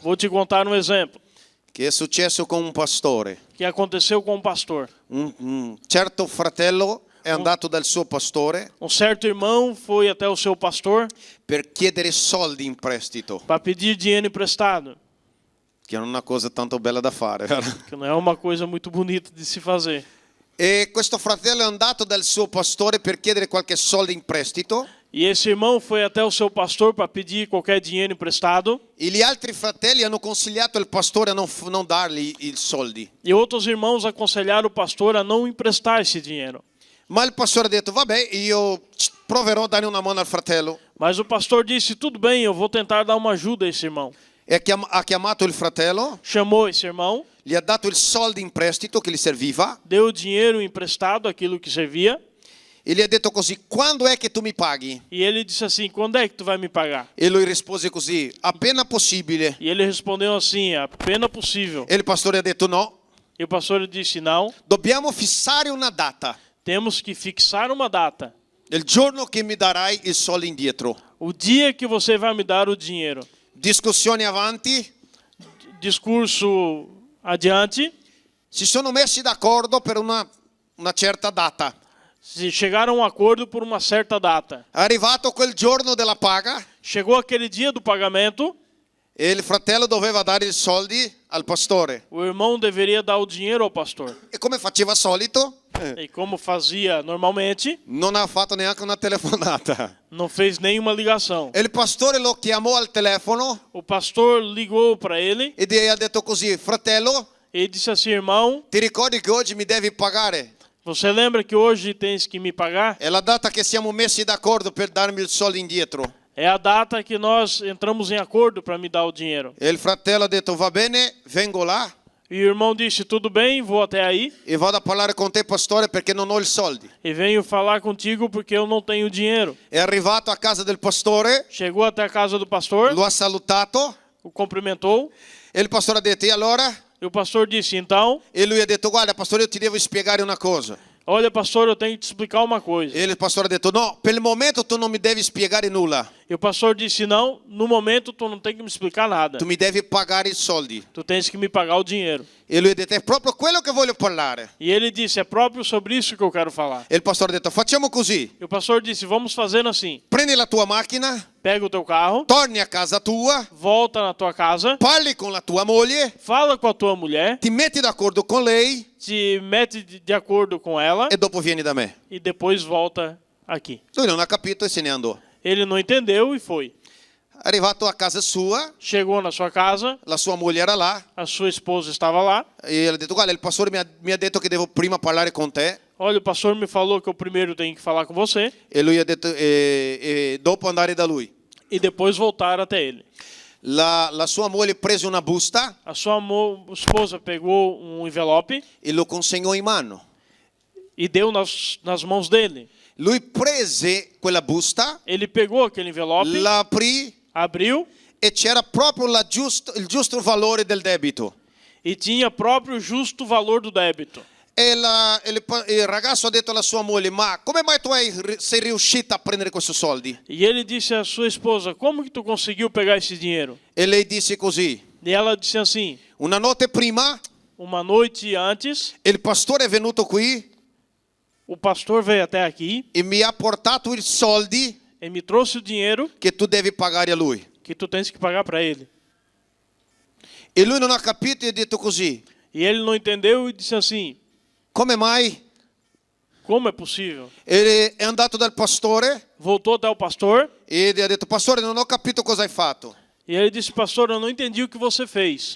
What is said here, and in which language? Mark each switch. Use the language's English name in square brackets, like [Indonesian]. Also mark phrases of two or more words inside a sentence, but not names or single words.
[Portuguese] Vou te contar um exemplo [Italian] che è successo con un pastore. [Portuguese] que aconteceu com um pastor. [Italian] Un certo fratello è andato dal suo pastore [Portuguese] Um certo irmão foi até o seu pastor [Italian] per chiedere soldi in prestito, [Portuguese] para pedir dinheiro emprestado, [Italian] che non è una cosa tanto bella da fare, vero? [Portuguese] que não é uma coisa muito bonita de se fazer. [Italian] E questo fratello è andato dal suo pastore per chiedere qualche soldo in prestito [Portuguese] E E esse irmão foi até o seu pastor para pedir qualquer dinheiro emprestado. [Italian] E gli altri fratelli hanno consigliato il pastore a non dargli i soldi. [Portuguese] E outros irmãos aconselharam o pastor a não emprestar esse dinheiro. [Italian] Ma il pastore ha detto, vabbè, io proverò a dare una mano al fratello. [Portuguese] Mas o pastor disse, tudo bem, eu vou tentar dar uma ajuda a esse irmão. [Italian] E ha chiamato il fratello, [Portuguese] Chamou esse irmão, [Italian] gli ha dato il soldo in prestito che gli serviva [Portuguese] deu o dinheiro emprestado, aquilo que servia. [Italian] e gli ha detto così, quando è che tu mi paghi? [Portuguese] E ele disse assim, quando é que tu vai me pagar? [Italian] E lui rispose così, appena possibile. [Portuguese] E ele respondeu assim, apenas possível. [Italian] E il pastore ha detto no, [Portuguese] E o pastor disse, não, [Italian] dobbiamo fissare una data, [Portuguese] temos que fixar uma data. [Italian] il giorno che mi darai il soldo indietro. [Portuguese] O dia que você vai me dar o dinheiro. [Italian] Discussioni avanti, [Portuguese] Discurso adiante. [Italian] si sono messi d'accordo per una certa data. [Portuguese] Se chegaram a um acordo por uma certa data. [Italian] È arrivato quel giorno della paga [Portuguese] Chegou aquele dia do pagamento. [Italian] e il fratello doveva dare i soldi al pastore. [Portuguese] O irmão deveria dar o dinheiro ao pastor. [Italian] E come faceva solito, [Portuguese] E como fazia normalmente, [Italian] non ha fatto neanche una telefonata. [Portuguese] não fez nenhuma ligação. [Italian] E il pastore lo chiamò al telefono [Portuguese] O pastor ligou para ele [Italian] e gli ha detto così, fratello, [Portuguese] e disse assim, irmão, [Italian] ti ricordi che oggi mi devi pagare? [Portuguese] você lembra que hoje tens que me pagar? [Italian] È la data che siamo messi d'accordo per darmi il soldo indietro. [Portuguese] É a data que nós entramos em acordo para me dar o dinheiro. [Italian] E il fratello ha detto, va bene, vengo là [Portuguese] E o irmão disse, tudo bem, vou até aí [Italian] e vado a parlare con te, pastore, perché non ho i soldi. [Portuguese] e venho falar contigo porque eu não tenho dinheiro. [Italian] È arrivato a casa del pastore, [Portuguese] Chegou até a casa do pastor, [Italian] lo ha salutato [Portuguese] o cumprimentou [Italian] e il pastore ha detto, e allora? [Portuguese] e o pastor disse, então, [Italian] E lui ha detto, guarda pastore, io ti devo spiegare una cosa. [Portuguese] olha pastor, eu tenho que te explicar uma coisa. [Italian] E il pastore ha detto, no, per il momento tu non mi devi spiegare nulla. [Portuguese] E o pastor disse, não, no momento tu não tem que me explicar nada. [Italian] Tu mi devi pagare i soldi. [Portuguese] Tu tens que me pagar o dinheiro. [Italian] E lui ha detto, è proprio quello che voglio parlare. [Portuguese] E ele disse, é próprio sobre isso que eu quero falar. [Italian] E il pastore ha detto, facciamo così. [Portuguese] E o pastor disse, vamos fazendo assim. [Italian] Prendi la tua macchina, [Portuguese] Pega o teu carro, [Italian] torni a casa tua, [Portuguese] volta na tua casa, [Italian] parli con la tua moglie, [Portuguese] fala com a tua mulher, [Italian] ti metti d'accordo con lei [Portuguese] te mete de acordo com ela [Italian] e dopo vieni da me. [Portuguese] e depois volta aqui. [Italian] Lui non ha capito e se ne andò. [Portuguese] Ele não entendeu e foi. [Italian] Arrivato a casa sua, [Portuguese] Chegou na sua casa, [Italian] la sua moglie era là [Portuguese] a sua esposa estava lá. [Italian] e ele ha detto, guarda, il pastore mi ha detto che devo prima parlare con te. [Portuguese] Olha, o pastor me falou que eu primeiro tenho que falar com você [Italian] E lui ha detto, e dopo andare da lui. [Portuguese] e depois voltar até ele. [Italian] La sua moglie prese una busta [Portuguese] A sua esposa pegou um envelope [Italian] e lo consegnò in mano. [Portuguese] e deu nas mãos dele. [Italian] Lui prese quella busta, [Portuguese] Ele pegou aquele envelope, [Italian] la aprì [Portuguese] abriu [Italian] e c'era proprio il giusto valore del debito. [Portuguese] e tinha próprio justo valor do débito. [Italian] E il ragazzo ha detto alla sua moglie, ma come mai tu sei riuscita a prendere questi soldi? [Portuguese] E ele disse à sua esposa, como que tu conseguiu pegar esse dinheiro? [Italian] E lei disse così, [Portuguese] E ela disse assim, [Italian] una notte prima [Portuguese] uma noite antes, [Italian] il pastore è venuto qui [Portuguese] o pastor veio até aqui [Italian] e mi ha portato i soldi [Portuguese] e me trouxe o dinheiro [Italian] che tu devi pagare a lui. [Portuguese] que tu tens que pagar para ele. [Italian] E lui non ha capito e ha detto così, [Portuguese] E ele não entendeu e disse assim, [Italian] come mai? [Portuguese] como é possível? [Italian] E è andato dal pastore [Portuguese] Voltou até o pastor [Italian] e gli ha detto, pastore, non ho capito cosa hai fatto. [Portuguese] e ele disse, pastor, eu não entendi o que você fez.